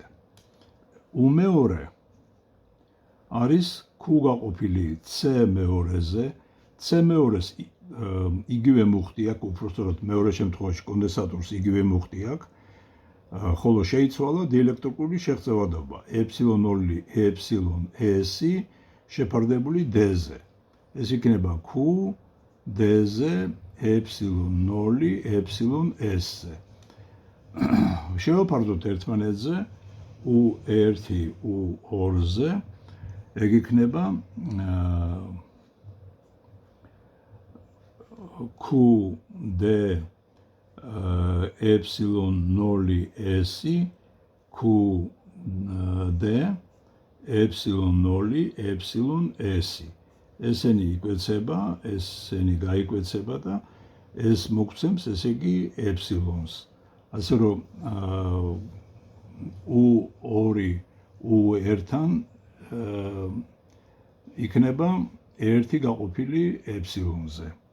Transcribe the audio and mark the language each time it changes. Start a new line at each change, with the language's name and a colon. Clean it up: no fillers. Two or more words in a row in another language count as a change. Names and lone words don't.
Georgian: U მეორე არის Q გაყოფილი C მეორეზე. C მეორეს იგივე მუხტი აქვს, უფრო სწორად მეორე შემთხვევაში კონდენსატორს იგივე მუხტი აქვს, ხოლო შეიცვალა დიელექტრიკური შეღწევადობა epsilon 0 epsilon S შეფარდებული D-ზე. ეს იქნება Q D-ზე epsilon 0 epsilon S-ზე. შევაფარდოთ ერთმანეთზე U1 U2-ზე. ეგ იქნება QD epsilon 0S QD epsilon 0 epsilon S. ესენი იკვეცება, ესენი გაიკვეცება და ეს მოგცემს ესე იგი epsilons. ასე რომ U2 U1-თან იქნება 1 გაყოფილი epsilon-ზე.